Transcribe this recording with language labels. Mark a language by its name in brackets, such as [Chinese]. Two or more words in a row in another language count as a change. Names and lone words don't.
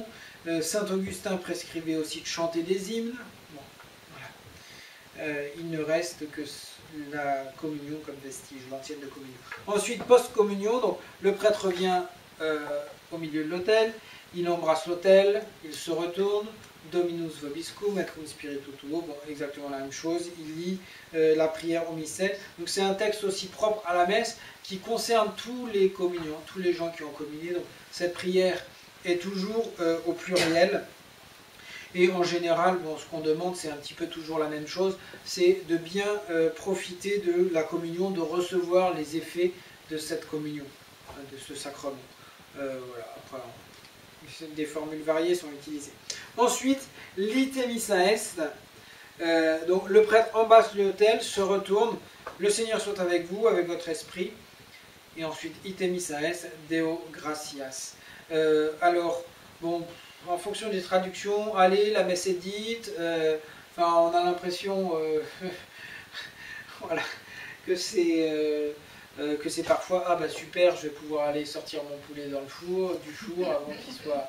[French] Saint Augustin prescrivait aussi de chanter des hymnes. Bon, voilà. Il ne reste que la communion comme vestige, l'antienne de communion. Ensuite, post-communion, donc le prêtre vient au milieu de l'autel, il embrasse l'autel, il se retourne, [Latin] Dominus vobiscum, et cum spiritu tuo, [French] bon, exactement la même chose, il lit la prière au missel. Donc c'est un texte aussi propre à la messe qui concerne tous les communiants, tous les gens qui ont communié. Donc cette prière est toujours au pluriel. Et en général, bon, ce qu'on demande, c'est un petit peu toujours la même chose, c'est de bien profiter de la communion, de recevoir les effets de cette communion, de ce sacrement. Voilà, après, des formules variées sont utilisées. Ensuite, l' [Latin] ite missa est. [French] Donc le prêtre embrasse l'autel, se retourne, le Seigneur soit avec vous, avec votre esprit. Et ensuite, [Latin] ite missa est, Deo gratias. [French] Alors, bon, en fonction des traductions, allez, la messe est dite. On a l'impression voilà, que c'est parfois, ah bah super, je vais pouvoir aller sortir mon poulet dans le four, du four, avant qu'il soit...